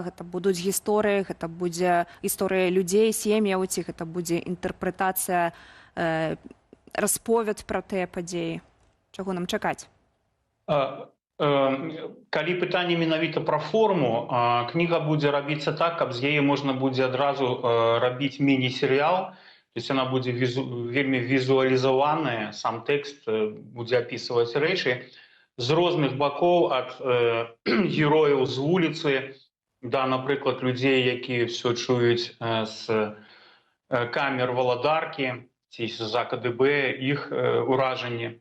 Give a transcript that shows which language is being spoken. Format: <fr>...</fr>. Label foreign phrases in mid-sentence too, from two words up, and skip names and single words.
<be>Гэта будуць гісторыі, гэта будзе гісторыя людзей, сем'яў, ці гэта будзе інтэрпрэтацыя, расповед пра тыя падзеі? Чаго нам чакаць? Калі пытанне менавіта пра форму, кніга будзе рабіцца так, каб з яе можна будзе адразу рабіць міні-серыял.</be> <ru>То есть она</ru> <be>будзе вельмі візуалізаваная, сам тэкст будзе апісваць рэчы з розных бакоў, ад герояў з вуліцы да, напрыклад, людзей, якія ўсё чуюць з камер валадаркі ці з-за КДБ, іх уражанні.</be>